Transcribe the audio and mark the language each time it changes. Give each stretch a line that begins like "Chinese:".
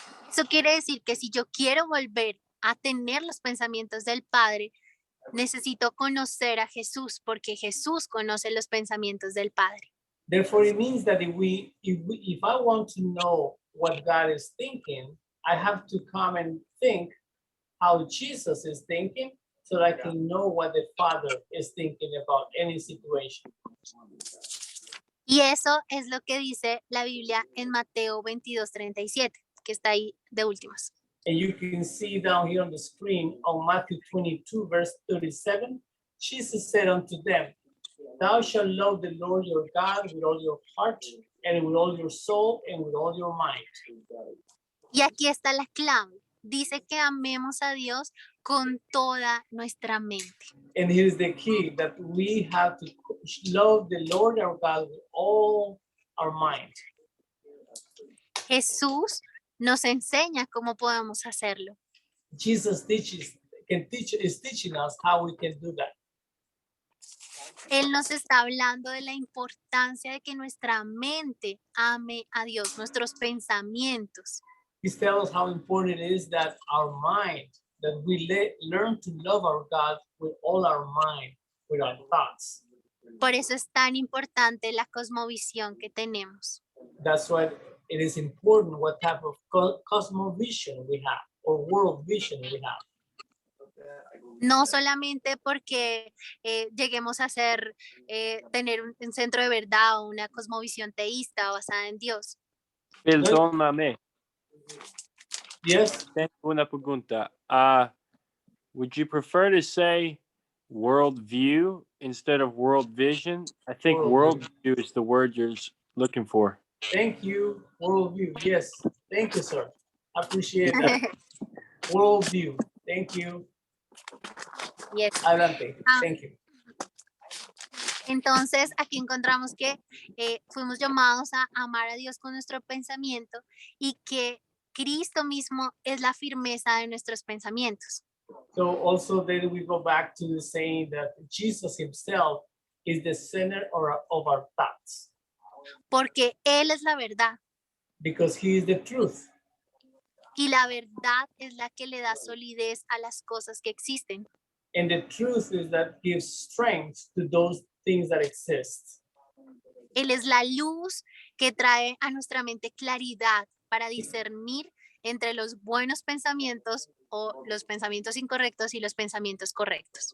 Spanish: Eso quiere decir que si yo quiero volver a tener los pensamientos del Padre, necesito conocer a Jesús porque Jesús conoce los pensamientos del Padre.
English: Therefore, it means that if I want to know what God is thinking, I have to come and think how Jesus is thinking so that I can know what the Father is thinking about any situation.
Spanish: Y eso es lo que dice la Biblia en Mateo 22:37, que está ahí de últimas.
English: And you can see down here on the screen on Matthew 22, verse 37, Jesus said unto them, Thou shalt love the Lord your God with all your heart and with all your soul and with all your mind.
Spanish: Y aquí está la clave. Dice que amemos a Dios con toda nuestra mente.
English: And here's the key, that we have to love the Lord our God with all our mind.
Spanish: Jesús nos enseña cómo podemos hacerlo.
English: Jesus is teaching us how we can do that.
Spanish: Él nos está hablando de la importancia de que nuestra mente ame a Dios, nuestros pensamientos.
English: He's telling us how important it is that our mind, that we learn to love our God with all our mind, with our thoughts.
Spanish: Por eso es tan importante la cosmovisión que tenemos.
English: That's why it is important what type of cosmovision we have or world vision we have.
Spanish: No solamente porque lleguemos a ser, tener un centro de verdad o una cosmovisión teísta basada en Dios. Perdóname,
English: Yes,
Spanish: tengo una pregunta.
English: Would you prefer to say world view instead of world vision? I think Worldview. world view is the word you're looking for. thank you, worldview. Yes, thank you, sir. I appreciate that. Worldview, thank you. Yes.
Spanish: Adelante, Ah.
English: thank you.
Spanish: Entonces, aquí encontramos que fuimos llamados a amar a Dios con nuestro pensamiento y que Cristo mismo es la firmeza de nuestros pensamientos.
English: So also then we go back to the saying that Jesus himself is the center of our thoughts
Spanish: Porque Él es la verdad
English: because he is the truth.
Spanish: y la verdad es la que le da solidez a las cosas que existen.
English: And the truth is that gives strength to those things that exist.
Spanish: Él es la luz que trae a nuestra mente claridad para discernir entre los buenos pensamientos o los pensamientos incorrectos y los pensamientos correctos.